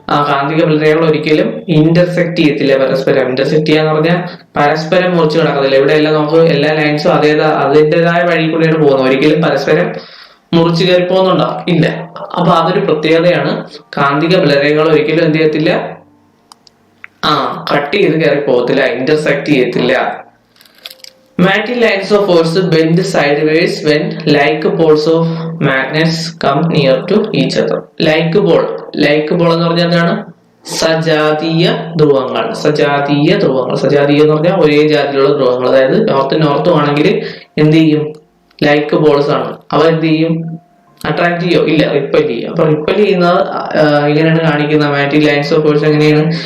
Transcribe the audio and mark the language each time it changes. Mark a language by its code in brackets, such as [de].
[ml] കാന്തിക ബലരേഖകൾ ഒരിക്കലും ഇന്റർസെക്ട് ചെയ്യത്തില്ല പരസ്പരം. ഇന്റർസെക്ട് ചെയ്യാന്ന് പറഞ്ഞാൽ പരസ്പരം മുറിച്ച് കിടക്കത്തില്ല. ഇവിടെ എല്ലാം നമുക്ക് എല്ലാ ലൈൻസും അതിൻ്റെതായ വഴി കൂടിയാണ് പോകുന്നത്, ഒരിക്കലും പരസ്പരം മുറിച്ച് കയറി പോകുന്നുണ്ടോ? ഇല്ല. അപ്പൊ അതൊരു പ്രത്യേകതയാണ്. കാന്തിക ബലരേഖകൾ ഒരിക്കലും എന്ത് ചെയ്യത്തില്ല? കട്ട് ചെയ്ത് കയറി പോകത്തില്ല, ഇന്റർസെക്ട് ചെയ്യത്തില്ല. [en] Magnetic lines of force bend sideways when like poles of magnets come near to each other. [ml] Like pole എന്ന് പറഞ്ഞാൽ എന്താണ്? സജാതീയ ധ്രുവങ്ങൾ. സജാതീയ എന്ന് പറഞ്ഞാൽ ഒരേ ജാതിയിലുള്ള ധ്രുവങ്ങൾ. അതായത് നോർത്തും ആണെങ്കിൽ എന്ത് ചെയ്യും? ലൈക്ക് പോൾസ് ആണ്. അവ എന്ത് ചെയ്യും? അട്രാക്ട് ചെയ്യോ? ഇല്ല, റിപ്പൽ ചെയ്യും. അപ്പൊ റിപ്പൽ ചെയ്യുന്നത് ഇങ്ങനെയാണ് കാണിക്കുന്നത്. മാഗ്നറ്റിക് ലൈൻസ് ഓഫ് ഫോഴ്സ് എങ്ങനെയാണ്?